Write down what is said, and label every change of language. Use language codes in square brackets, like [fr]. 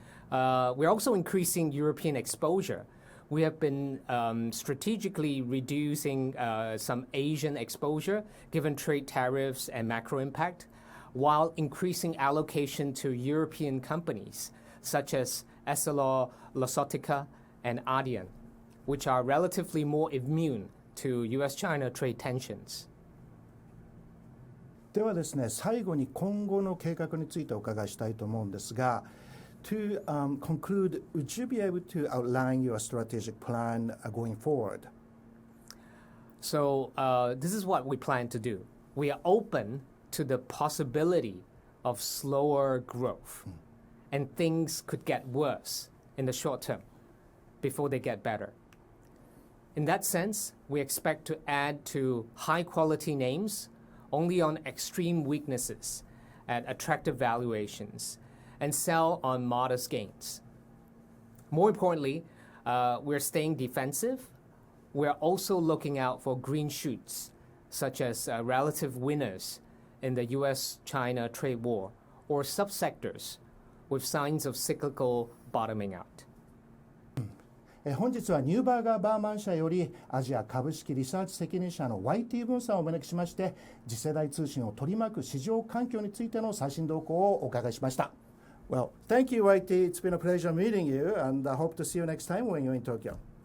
[en] We're also increasing European exposure. We have been strategically reducing some Asian exposure given trade tariffs and macro impact, while increasing allocation to European companies such as EssilorLuxottica and Ardian, which are relatively more immune to US-China trade tensions. [ja] ではですね、最後に今後の計画についてお伺いしたいと思うんですが、 [en] To conclude, would you be able to outline your strategic plan going forward? So this is what we plan to do. We are open to the possibility of slower growth, and things could get worse in the short term before they get better. In that sense, we expect to add to high-quality names only on extreme weaknesses at attractive valuations and sell on modest gains. More importantly, we're staying defensive. We're also looking out for green shoots, such as relative winners in the US-China trade war or subsectors with signs of cyclical bottoming out. [ja] 本日はニューバーガーバーマン社よりアジア株式リサーチ責任者の YT 分さんをお招きしまして、次世代通信を取り巻く市場環境についての最新動向をお伺いしました。 [en] Well, thank you, YT. It's been a pleasure meeting you, and I hope to see you next time when you're in Tokyo.